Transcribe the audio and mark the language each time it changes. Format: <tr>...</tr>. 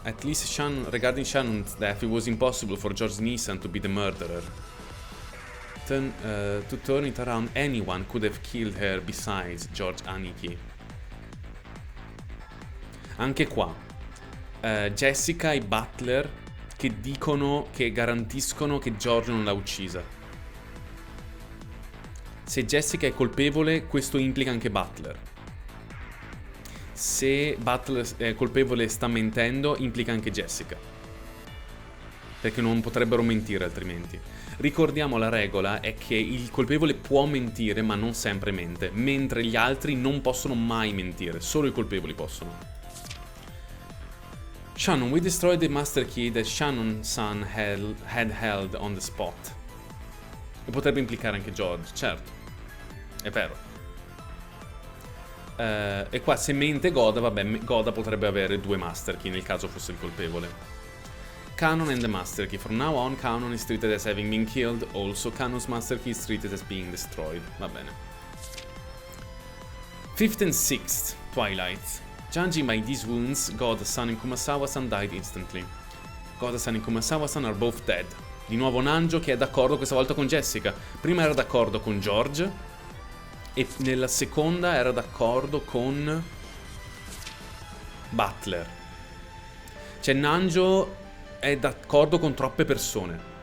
<en>At least regarding Shannon's death, it was impossible for George Neeson to be the murderer. To turn it around, anyone could have killed her besides George Aniki.</en> <it>Anche qua, Jessica e Butler che dicono, che garantiscono che George non l'ha uccisa. Se Jessica è colpevole, questo implica anche Butler. Se Butler è colpevole e sta mentendo, implica anche Jessica. Perché non potrebbero mentire altrimenti. Ricordiamo, la regola è che il colpevole può mentire ma non sempre mente, mentre gli altri non possono mai mentire, solo i colpevoli possono.</it> <en>Shannon, we destroyed the master key that Shannon's son had held on the spot.</en> <it>E potrebbe implicare anche George, certo. È vero. E qua se mente Goda, vabbè, Goda potrebbe avere 2 master key nel caso fosse il colpevole.</it> <en>Canon and the master key. From now on, Canon is treated as having been killed. Also, Canon's master key is treated as being destroyed.</en> <it>Va bene.</it> <en>5th and 6th Twilight. Judging by these wounds, Goda-san and Kumasawa-san died instantly. Goda-san and Kumasawa-san are both dead.</en> <it>Di nuovo Nanjo che è d'accordo questa volta con Jessica. Prima era d'accordo con George e nella seconda era d'accordo con Butler. Cioè Nanjo è d'accordo con troppe persone.</it>